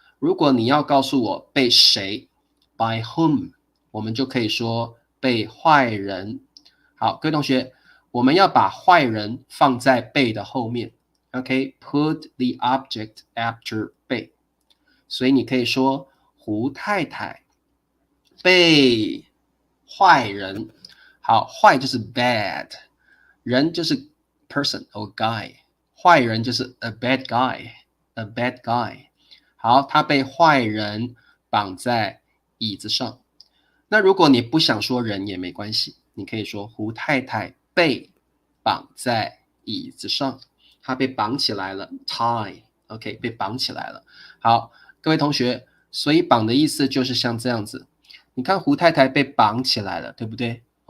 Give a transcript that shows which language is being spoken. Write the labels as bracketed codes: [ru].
[zh] 如果你要告诉我被谁 ， [en] by whom， [zh] 我们就可以说被坏人。好，各位同学，我们要把坏人放在被的后面 ，OK， [en] put the object after [zh] 被。所以你可以说胡太太被坏人。好，坏就是 bad， 人就是 [en] person or guy， [zh] 坏人就是 [en] a bad guy。 [zh] 好，他被坏人绑在椅子上。那如果你不想说人也没关系，你可以说胡太太被绑在椅子上，她被绑起来了 tie OK 被绑起来了。好，各位同学，所以绑的意思就是像这样子，你看胡太太被绑起来了，对不对？